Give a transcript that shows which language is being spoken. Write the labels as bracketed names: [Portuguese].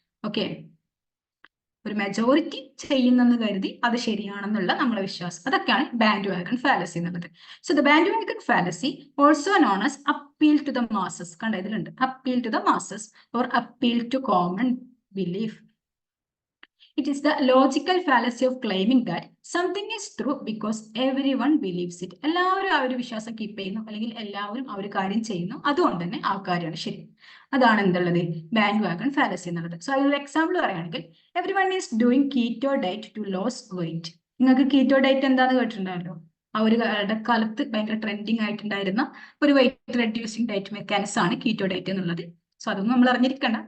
[Malayalam] Okay, ഒരു majority ചെയ്യുന്നെന്ന് കരുതി അത് ശരിയാണെന്നുള്ള നമ്മളെ വിശ്വാസം, അതൊക്കെയാണ് ബാൻഡ് വാഗൺ ഫാലസി എന്നുള്ളത്. [English] So the bandwagon fallacy also known as appeal to the masses. [Malayalam] കണ്ട ഇതിലുണ്ട് [English] Appeal to the masses or appeal to common belief. It is the logical fallacy of claiming that something is true because everyone believes it. [Malayalam] എല്ലാവരും ആ ഒരു വിശ്വാസം keep ചെയ്യുന്നു, അല്ലെങ്കിൽ എല്ലാവരും ആ ഒരു കാര്യം ചെയ്യുന്നു, അതുകൊണ്ട് തന്നെ ആ കാര്യമാണ് ശരി. അതാണ് എന്തുള്ളത് ബാൻഡ് വാഗൺ ഫാലസി എന്നുള്ളത്. സോ അതിനൊരു എക്സാമ്പിൾ പറയുകയാണെങ്കിൽ [English] Everyone is doing keto diet to lose weight. [Malayalam] നിങ്ങൾക്ക് കീറ്റോ ഡയറ്റ് എന്താണെന്ന് കേട്ടിട്ടുണ്ടാവല്ലോ. ആ ഒരു കാലത്ത് ഭയങ്കര ട്രെൻഡിങ് ആയിട്ടുണ്ടായിരുന്ന ഒരു വെയിറ്റ് റെഡ്യൂസിങ് ഡയറ്റ് മെക്കാനിസം ആണ് കീറ്റോ ഡയറ്റ് എന്നുള്ളത്. സോ അതൊന്നും നമ്മൾ അറിഞ്ഞിരിക്കണ്ട.